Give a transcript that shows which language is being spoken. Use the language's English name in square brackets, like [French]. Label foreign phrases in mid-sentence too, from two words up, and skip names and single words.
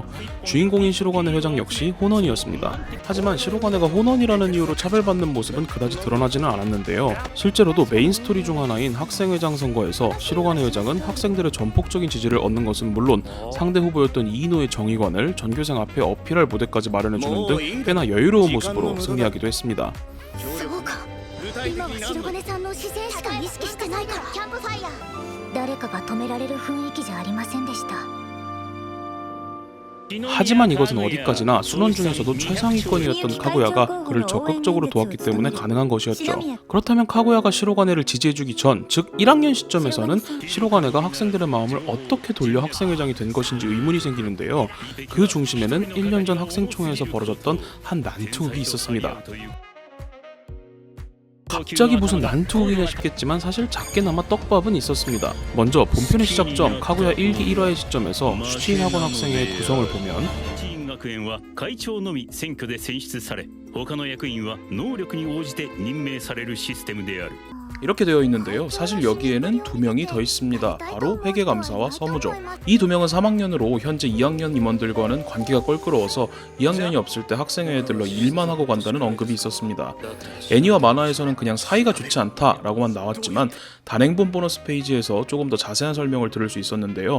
[Korean] 주인공인 시로가네 회장 역시 혼원이었습니다. 하지만 시로가네가 혼원이라는 이유로 차별받는 모습은 그다지 드러나지는 않았는데요. 실제로도 메인 스토리 중 하나인 학생회장 선거에서 시로가네 회장은 학생들의 전폭적인 지지를 얻는 것은 물론 상대 후보였던 이이노의 정의관을 전교생 앞에 어필할 무대까지 마련해주는 등 꽤나 여유로운 모습으로 승리하기도 했습니다. [Japanese] そうか、今は白金さんの姿勢しか意識してないから。キャンプファイヤー、誰かが止められる雰囲気じゃありませんでした。 [Korean] 하지만 이것은 어디까지나 순원 중에서도 최상위권이었던 카구야가 그를 적극적으로 도왔기 때문에 가능한 것이었죠. 그렇다면 카구야가 시로가네를 지지해주기 전, 즉 1학년 시점에서는 시로가네가 학생들의 마음을 어떻게 돌려 학생회장이 된 것인지 의문이 생기는데요. 그 중심에는 1년 전 학생총회에서 벌어졌던 한 난투극이 있었습니다. 갑자기 무슨 난투극이냐 싶겠지만 사실 작게나마 떡밥은 있었습니다. 먼저 본편의 시작점 카구야 1기 1화의 시점에서 슈치인 학원 학생의 구성을 보면 [Japanese] シン学園は会長のみ選挙で選出され他の役員は能力に応じて任命されるシステムである [Korean] 이렇게 되어 있는데요. 사실 여기에는 두 명이 더 있습니다. 바로 회계감사와 서무죠. 이 두 명은 3학년으로 현재 2학년 임원들과는 관계가 껄끄러워서 2학년이 없을 때 학생회에 들러 일만 하고 간다는 언급이 있었습니다. 애니와 만화에서는 그냥 사이가 좋지 않다라고만 나왔지만 단행본 보너스 페이지에서 조금 더 자세한 설명을 들을 수 있었는데요.